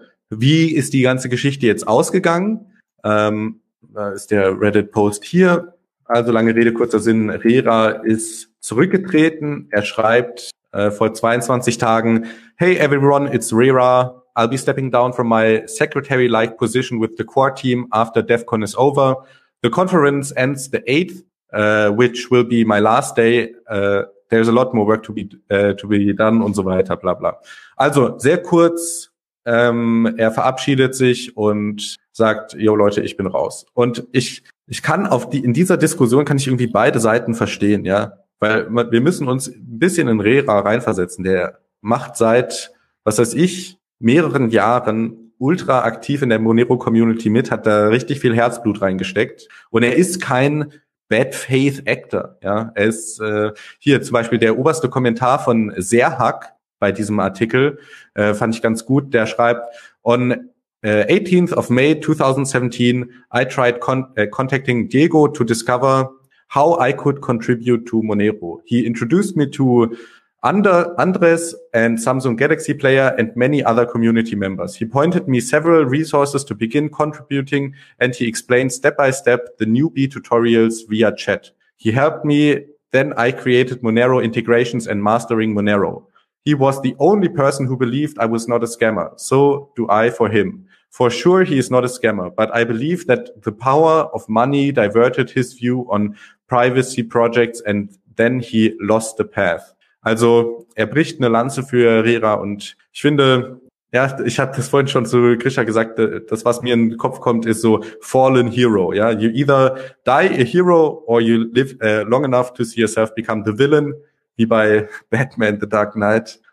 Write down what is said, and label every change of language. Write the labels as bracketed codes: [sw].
[de] Wie ist die ganze Geschichte jetzt ausgegangen? Da ist der Reddit-Post hier. Also lange Rede, kurzer Sinn, Rera ist zurückgetreten. Er schreibt vor 22 Tagen, [en] hey everyone, it's Rera. I'll be stepping down from my secretary-like position with the core team after DevCon is over. The conference ends the 8th, which will be my last day. There's a lot more work to be done [de] und so weiter, bla bla. Also sehr kurz, er verabschiedet sich und sagt, yo Leute, ich bin raus. Und ich kann in dieser Diskussion kann ich irgendwie beide Seiten verstehen, ja. Weil wir müssen uns ein bisschen in Rera reinversetzen. Der macht seit, was weiß ich, mehreren Jahren ultra aktiv in der Monero-Community mit, hat da richtig viel Herzblut reingesteckt. Und er ist kein Bad-Faith-Actor. Ja? Er ist hier zum Beispiel der oberste Kommentar von Serhak bei diesem Artikel, fand ich ganz gut. Der schreibt, [en] on 18th of May 2017, I tried contacting Diego to discover how I could contribute to Monero. He introduced me to Andres and Samsung Galaxy Player and many other community members. He pointed me several resources to begin contributing and he explained step by step the newbie tutorials via chat. He helped me, then I created Monero integrations and mastering Monero. He was the only person who believed I was not a scammer. So do I for him. For sure, he is not a scammer, but I believe that the power of money diverted his view on privacy projects and then he lost the path. [de] Also, er bricht eine Lanze für Rera und ich finde, ja, ich habe das vorhin schon zu Grisha gesagt, das, was mir in den Kopf kommt, ist so [en] fallen hero. Ja, you either die a hero or you live long enough to see yourself become the villain, [de] wie bei [en] Batman The Dark Knight.